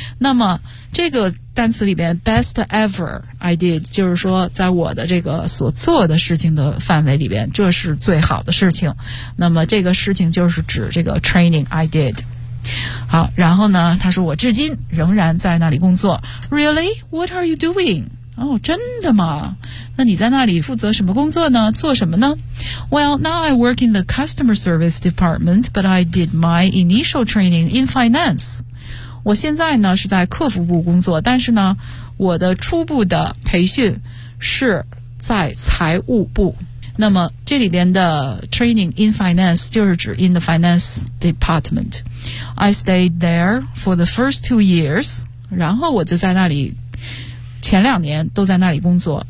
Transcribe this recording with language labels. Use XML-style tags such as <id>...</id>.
<zh>那么这个单词里边</zh> <en>best ever I did</en> <zh>就是说在我的这个所做的事情的范围里边，这是最好的事情。那么这个事情就是指这个</zh> <en>training I did。</en> <zh>好，然后呢他说我至今仍然在那里工作。</zh> <en>Really? What are you doing?</en> <zh>哦，真的吗？那你在那里负责什么工作呢？做什么呢？</zh> <en>Well, now I work in the customer service department, but I did my initial training in finance.</en> <zh>我现在呢是在客服部工作，但是呢我的初步的培训是在财务部。那么这里边的</zh> <en>training in finance</en> <zh>就是指</zh> <en>in the finance department。 I stayed there for the first 2 years，</en> <zh>然后我就在那里前两年都在那里工作。</zh>